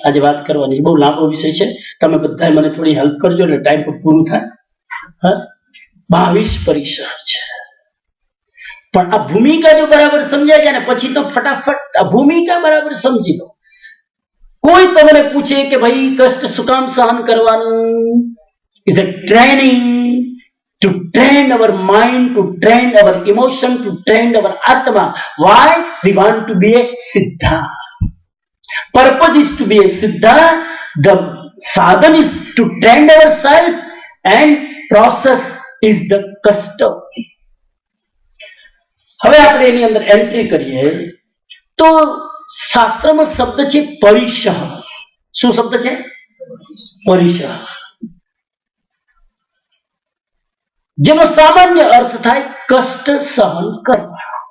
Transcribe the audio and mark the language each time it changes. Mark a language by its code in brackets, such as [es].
[gu] આજે વાત કરવાની બહુ લાંબો વિષય છે, તમે બધા મને થોડી હેલ્પ કરજો એટલે ટાઈમ પર પૂરું થાય. 22 પરિસહ છે. પણ આ ભૂમિકા જો બરાબર સમજાય જાય ને પછી તો ફટાફટ આ ભૂમિકા બરાબર સમજી લો. કોઈ તમને પૂછે કે ભાઈ કષ્ટ શું કામ સહન કરવાનું? [en] Is a training to train our mind, to train our emotion, to train our atma. Why? We want to be a siddha. Purpose is to be a siddha. The sadhan is to train ourselves, and process is the custom. [gu] હવે આપણે એની અંદર entry કરીએ તો શાસ્ત્રમાં શબ્દ છે પરિસહ. શું શબ્દ છે? પરિસહ. જેનો સામાન્ય અર્થ થાય કષ્ટ સહન કરવા.